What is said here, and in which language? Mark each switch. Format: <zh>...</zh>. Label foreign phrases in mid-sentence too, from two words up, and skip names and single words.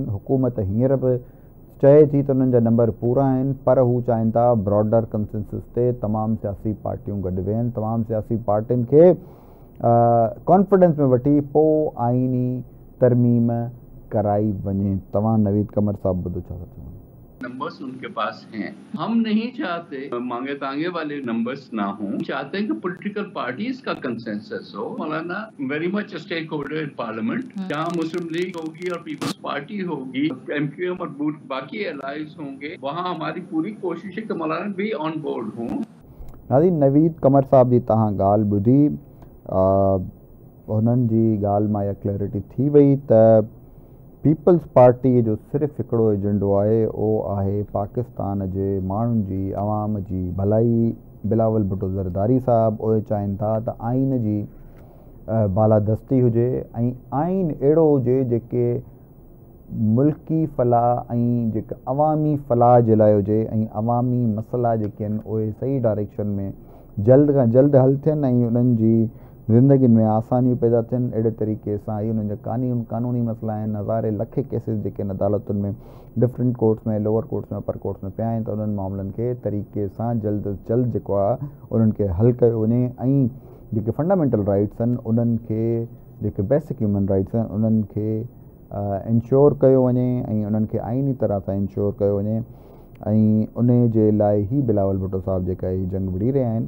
<sd>हुकूमत हींअर बि चए थी त उन्हनि जा नंबर पूरा आहिनि, पर हू चाहिनि था</sd> <en>broader consensus</en> <sd>ते तमामु सियासी पार्टियूं गॾु वेहनि, तमामु सियासी पार्टियुनि खे कॉन्फिडेंस में वठी पोइ आइनी तरमीम कराई वञे। तव्हां नवीद कमर साहब ॿुधो छा था चवनि।</sd> <ur>نمبرز ان کے پاس ہیں. ہم نہیں چاہتے مانگے تانگے والے نمبرز نہ ہو، چاہتے ہیں کہ</ur> <en>political parties</en> <ur>کا کنسینسس ہو. मौलाना</ur> <en>very much stake holder in parliament,</en> <ur>جہاں مسلم لیگ ہوگی اور پیپلز پارٹی ہوگی، MQM اور باقی الائیز ہوں گے، وہاں ہماری پوری کوشش ہے کہ مولانا بھی</ur> <en>on board</en> <ur>हों।</ur> <sd>नाज़रीन, नवीद कमर साहब जी तव्हां ॻाल्हि ॿुधी, हुननि जी ॻाल्हि मां इहा क्लैरिटी थी वई त पीपल्स पार्टी जो सिर्फ़ु हिकिड़ो एजेंडो आहे, उहो आहे पाकिस्तान जे माण्हुनि जी आवाम जी भलाई। बिलावल भुट्टो ज़रदारी साहब उहे चाहिनि था त आइन जी बालादस्ती हुजे ऐं आइन अहिड़ो हुजे जेके मुल्की फलाह ऐं जेका अवामी फलाह जे लाइ हुजे ऐं अवामी मसइला जेके आहिनि उहे सही डायरेक्शन में जल्द खां जल्द हल थियनि ऐं उन्हनि जी ज़िंदगीनि में आसानियूं पैदा थियनि। अहिड़े तरीक़े सां इहे उन्हनि जा कानूनी मसइला आहिनि, हज़ारे लखे केसिस जेके आहिनि अदालतुनि में,</sd> <en>different courts</en> <sd>में,</sd> <en>lower courts</en> <sd>में,</sd> <en>upper courts</en> <sd>में पिया आहिनि, त उन्हनि मामलनि खे तरीक़े सां जल्द जल्द जेको आहे उन्हनि खे हल कयो वञे ऐं जेके</sd> <en>fundamental rights</en> <sd>आहिनि उन्हनि खे, जेके</sd> <en>basic human rights</en> <sd>आहिनि उन्हनि खे इंश्योर कयो वञे ऐं उन्हनि खे आइनी तरह सां इंश्योर कयो वञे। ऐं उन जे लाइ ई बिलावल भुट्टो साहब जेका ही जंग विड़ी रहिया आहिनि।</sd>